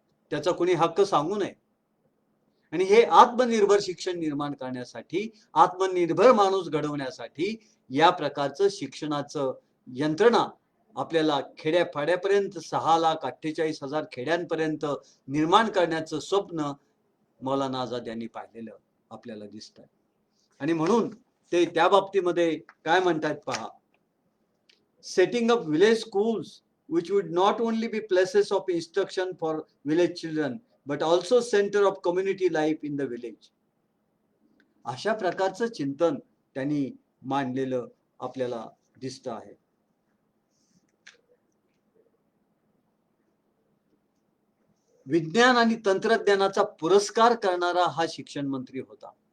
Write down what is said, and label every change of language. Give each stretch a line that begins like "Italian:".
Marathi: त्याचा कोणी हक्क सांगू नये. आणि हे आत्मनिर्भर शिक्षण निर्माण करण्यासाठी, आत्मनिर्भर माणूस घडवण्यासाठी या प्रकारचं शिक्षणाचं यंत्रणा आपल्याला खेड्यापाड्यापर्यंत 6,48,000 खेड्यांपर्यंत निर्माण करण्याचं स्वप्न मौलाना आझाद यांनी पाहिलेलं आपल्याला दिसतंय. आणि म्हणून ते त्या बाबतीमध्ये काय म्हणतात पहा,
English: Setting up village schools which would not only be places of instruction for village children but also center of community life in the village.
Marathi: अशा प्रकारचं चिंतन त्यांनी मांडलेलं आपल्याला दिसतं आहे. विज्ञान आणि तंत्रज्ञानाचा पुरस्कार करणारा हा शिक्षण मंत्री होता.